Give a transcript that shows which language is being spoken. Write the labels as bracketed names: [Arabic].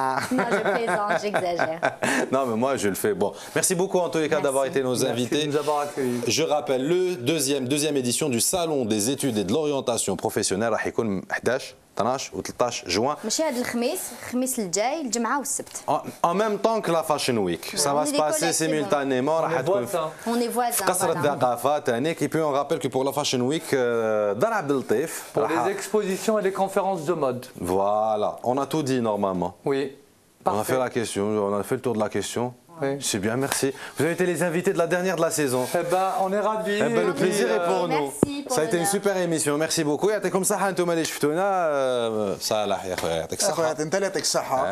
[French] Non, je plaisante, j'exagère. Non, mais moi, je le fais. Bon, merci beaucoup en tous les cas d'avoir été nos invités. Merci de nous avoir accueillis. Je rappelle, deuxième édition du Salon des études et de l'orientation professionnelle [Arabic] راح يكون [French] 11 12 و 13 juin. [Arabic] ماشي هذا الخميس الجاي الجمعة والسبت. [French] En même temps que la Fashion Week. Ça va se passer simultanément. On est voisins. [Arabic] في قصر الثقافة تانيك. [French] Et puis on rappelle que pour la Fashion Week, Dar Abdel Latif. Pour les expositions et les conférences de mode. Voilà, on a tout dit normalement. Oui. Parfait. On a fait la question, on a fait le tour de la question. Oui. C'est bien, merci. Vous avez été les invités de la dernière de la saison. Eh ben, on est ravis. Eh ben, le plaisir est pour nous. Pour ça a été une super émission. Merci beaucoup. [Arabic] يعطيكم الصحة أنتم اللي شفتونا. صالح يا خويا يعطيك الصحة. أخويا أنت اللي يعطيك الصحة.